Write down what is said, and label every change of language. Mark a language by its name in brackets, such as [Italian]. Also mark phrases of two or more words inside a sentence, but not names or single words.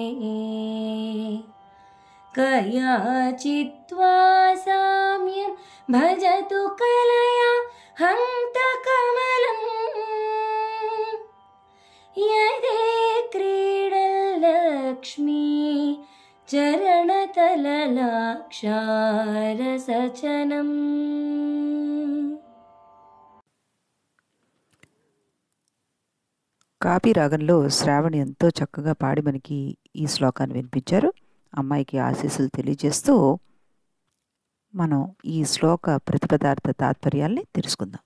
[Sanskrit] कयाचित्वा साम्यं भजतु कलया हन्तकमलम् यदे क्रीडल्लक्ष्मी चरणतललाक्षारसचनम्. [Telugu] కాపీ రాగంలో శ్రావణి ఎంతో చక్కగా పాడి మనకి ఈ శ్లోకాన్ని వినిపించారు. అమ్మాయికి ఆశీస్సులు తెలియజేస్తూ మనం ఈ శ్లోక ప్రతిపదార్థ తాత్పర్యాల్ని తెలుసుకుందాం.